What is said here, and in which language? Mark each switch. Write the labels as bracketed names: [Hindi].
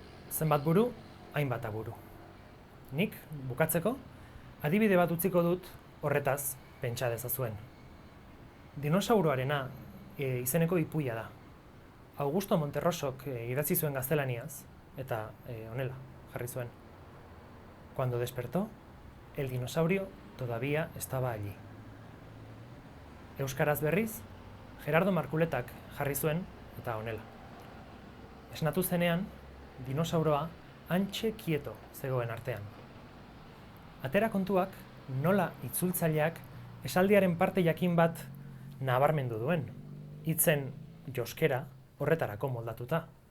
[Basque] Zenbat buru, hainbat aburu. Nik, bukatzeko, adibide bat utziko dut horretaz pentsa dezazuen. Dinosauroarena izeneko ipuia da. Augusto Monterrosok idatzi zuen gaztelaniaz, eta honela jarri zuen. [Spanish] Cuando despertó, el dinosaurio todavía estaba allí. [Basque] Euskaraz berriz, Gerardo Markuletak jarri zuen, eta honela. Esnatu zenean, dinosauroa hantxe kieto zegoen artean. Atera kontuak nola itzultzaileak esaldiaren parte jakin bat nabarmendu duen, hitzen joskera horretarako moldatuta.